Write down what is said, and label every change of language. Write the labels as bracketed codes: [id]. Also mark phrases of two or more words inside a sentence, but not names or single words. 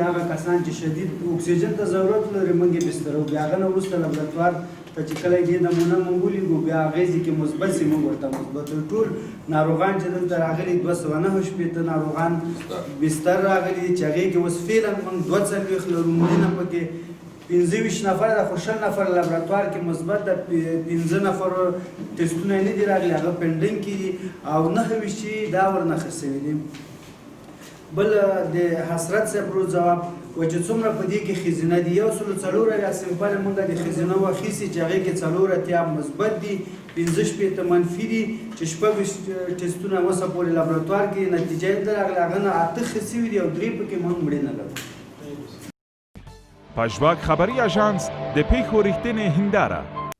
[ps] هغه کسان چې شدید اکسیجن ته ضرورت لري موږ یې بسترو بیا هغه نه وروسته لابراتوار ته چې کله دې نمونه موږ ولیږو بیا هغې کې مثبت سي موږ ورته مثبت ټول ناروغان چې دلته راغلي 209 ناروغان بستر راغلي دي چې هغې کې اوس فعلا موږ 240 لرو مړینه پکې 25 نفر د خو 20 نفر لابراتوار کې مثبت د 15 نفر ټسټونه نه دي راغلي هغه پینډینګ کې دي او 29 چې دا ورنښه سوي دي. بل د حسرت صاحب رو جواب و چې څومره په دې کې ښځینه دي 104 یا سمپل موږ د ښځینه واخیستې چې هغې کې 4 مثبت دي 15 منفي دي چې 6 ټسټونه اوسه پورې لابراتوار کې نتیجه یې راغله هغه نه 8 ښه سوي دي او 3 پکې موږ مړینه لرو. پژواک خبری آژانس د پیښو ریښتینې هنداره